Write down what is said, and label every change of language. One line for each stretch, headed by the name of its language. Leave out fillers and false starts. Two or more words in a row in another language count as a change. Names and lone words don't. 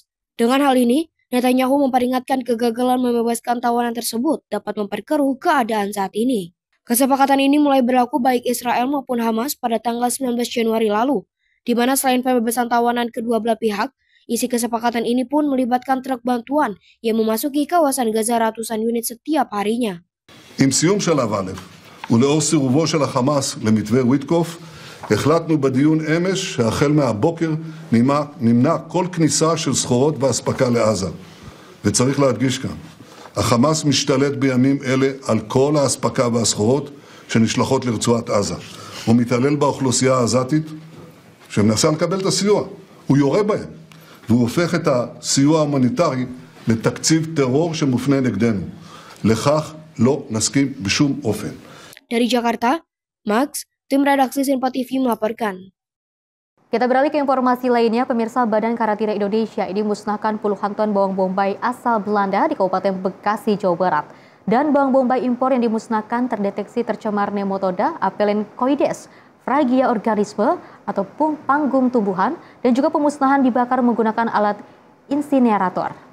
Indonesian: Dengan hal ini, Netanyahu memperingatkan kegagalan membebaskan tawanan tersebut dapat memperkeruh keadaan saat ini. Kesepakatan ini mulai berlaku baik Israel maupun Hamas pada tanggal 19 Januari lalu, di mana selain pembebasan tawanan kedua belah pihak, isi kesepakatan ini pun melibatkan truk bantuan yang memasuki kawasan Gaza ratusan unit setiap harinya.
Hebrew: עם סיום שלב א' ולאור סירובו של החמאס למתווה וויטקוף, החלטנו בדיון אמש שהחל מהבוקר נמנע כל כניסה של סחורות והספקה לעזה. וצריך להדגיש כאן, החמאס משתלט בימים אלה על כל ההספקה והסחורות שנשלחות לרצועת עזה. הוא מתעלל באוכלוסייה העזתית שמנסה לקבל את הסיוע. הוא יורה בהם, והוא הופך את הסיוע ההומניטרי לתקציב טרור שמופנה נגדנו. לכך לא נסכים בשום אופן.
Indonesian: Dari Jakarta, Max, tim redaksi Sinpo TV melaporkan. Kita beralih ke informasi lainnya, pemirsa. Badan Karantina Indonesia ini musnahkan puluhan ton bawang bombay asal Belanda di Kabupaten Bekasi, Jawa Barat. Dan bawang bombay impor yang dimusnahkan terdeteksi tercemar Nematoda apellencoides, Fragia organisme atau panggung tumbuhan, dan juga pemusnahan dibakar menggunakan alat insinerator.